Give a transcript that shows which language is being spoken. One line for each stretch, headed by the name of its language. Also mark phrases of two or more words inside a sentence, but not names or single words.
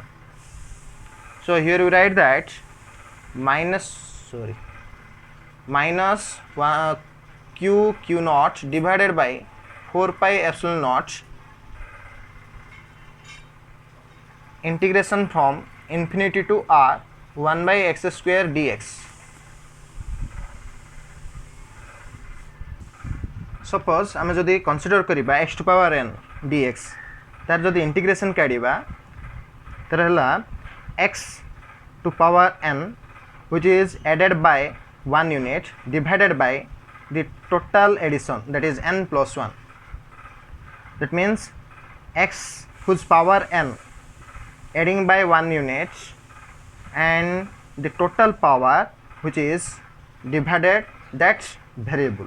English: So here you write that minus q naught divided by 4 pi epsilon naught, integration from infinity to r 1 by x square dx.
Odia: Suppose ଆମେ ଯଦି କନସିଡର କରିବା
English: x to power n dx,
Odia: ତାର ଯଦି ଇଣ୍ଟିଗ୍ରେସନ କାଢ଼ିବା ତାର ହେଲା
English: x to power n which is added by 1 unit divided by the total addition, that is n plus 1. That means x whose power n adding by 1 unit and the total power which is divided that variable.